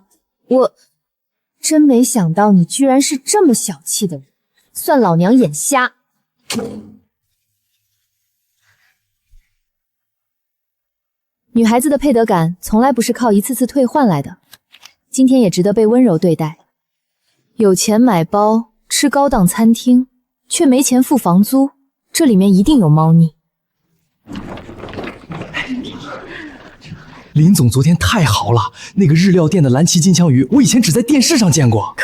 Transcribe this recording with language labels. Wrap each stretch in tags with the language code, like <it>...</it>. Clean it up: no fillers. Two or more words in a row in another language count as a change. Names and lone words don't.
<zh>我真沒想到你居然是這麼小氣的人，算老娘眼瞎。女孩子的配得感從來不是靠一次次退換來的，今天也值得被溫柔對待。有錢買包，吃高檔餐廳，卻沒錢付房租，這裡面一定有貓膩。林總昨天太豪了，那個日料店的藍鰭金槍魚，我以前只在電視上見過。</zh>